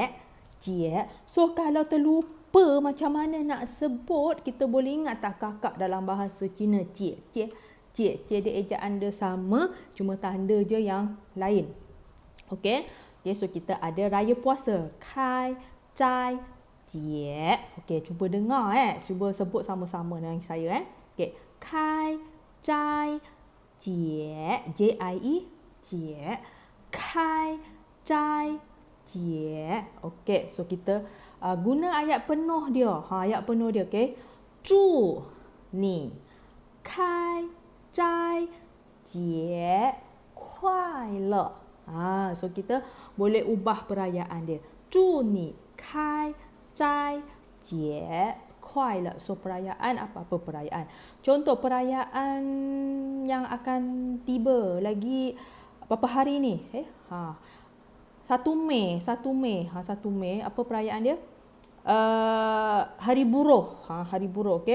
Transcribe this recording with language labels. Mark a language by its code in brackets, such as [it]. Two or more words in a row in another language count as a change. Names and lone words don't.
[ms] So kalau terlupa macam mana nak sebut, kita boleh ingat tak kakak dalam bahasa Cina cie. Dia ejaan dia sama, cuma tanda je yang lain. Okey. Okay, so kita ada raya puasa. [zh] 开斋节. [ms] Okey, cuba dengar cuba sebut sama-sama dengan saya Okey. [zh] 开斋节. 节节。开斋节. [ms] Okey, so kita guna ayat penuh dia. Ayat penuh dia, okey. [zh] 祝你开斋节快乐. [ms] So kita boleh ubah perayaan dia. [zh] 祝你开斋节快乐. [ms] So perayaan apa-apa perayaan. Contoh perayaan yang akan tiba lagi berapa hari ni? 1 Mei. 1 Mei. Apa perayaan dia? Hari Buruh. Hari Buruh, okey.